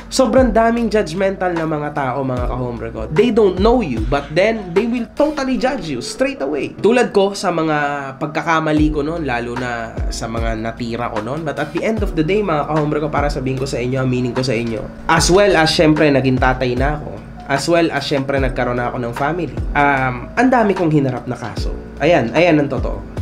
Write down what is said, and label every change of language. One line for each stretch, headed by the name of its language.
Filipino: Sobrang daming judgmental na mga tao, mga ka-hombre ko.
English: They don't know you, but then they will totally judge you straight away.
Filipino: Tulad ko sa mga pagkakamali ko noon, lalo na sa mga natira ko noon.
English: But at the end of the day,
Filipino: mga ka-hombre ko, para sabihin ko sa inyo, aminin ko sa inyo, as well as syempre naging tatay na ako, as well as syempre nagkaroon na ako ng family, ang dami kong hinarap na kaso. Ayan ang totoo.